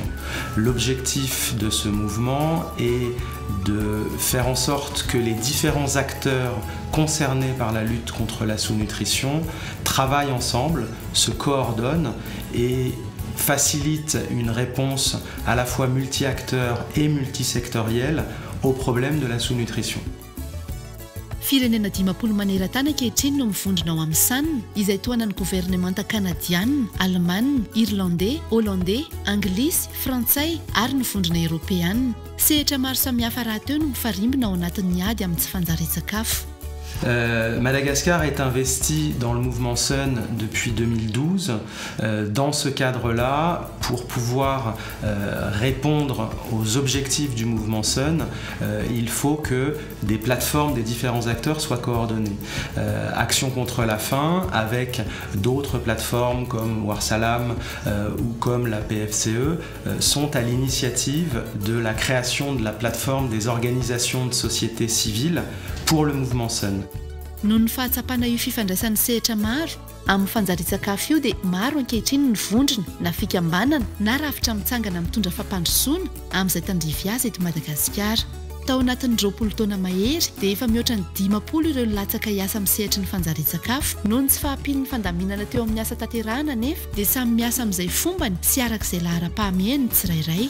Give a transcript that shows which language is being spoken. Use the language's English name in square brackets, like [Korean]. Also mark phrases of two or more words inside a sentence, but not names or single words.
[French] L'objectif de ce mouvement est de faire en sorte que les différents acteurs concernés par la lutte contre la sous-nutrition travaillent ensemble, se coordonnent et facilitent une réponse à la fois multi-acteurs et multisectorielle au problème de la sous-nutrition. [Malagasy] Firenena 10 maneran-tany ankehitriny no mivondrona ao amin'ny sanina izay toana ny gouvernemanta kanadiana, alemana, irlandais, hollandais, anglisy, frantsay ary ny vondrona eropeana. Sehatra maro samihafa raha teo no mifarimbina ao anatin'ny ady amin'ny tsy fanjarian-tsakafo. [French] Madagascar est investi dans le mouvement SUN depuis 2012. Dans ce cadre-là, pour pouvoir répondre aux objectifs du mouvement SUN, il faut que des plateformes des différents acteurs soient coordonnées. Action contre la faim avec d'autres plateformes comme Warsalam ou comme la PFCE sont à l'initiative de la création de la plateforme des organisations de société civile pour le mouvement SUN. [Malagasy] Noho ny fahatsapana io fifandraisan'ny sehatra maro amin'ny fanjarian-tsakafo io dia maro ankehitriny ny vondrona na fikambanana na rafitra mitsangana mitondra fampandrosoana amin'izay tandrify azy eto Madagasikara. Tao anatin'ny 20 taona mahery dia efa mihoatra ny 50 ireo latsaka hiasa amin'ny sehatra ny fanjarian-tsakafo noho ny tsy fahampian'ny fandaminana teo amin'ny asa tanterahana nefa dia samy miasa amin'izay fombany sy arak'izay lahara-pahamehany ny tsirairay.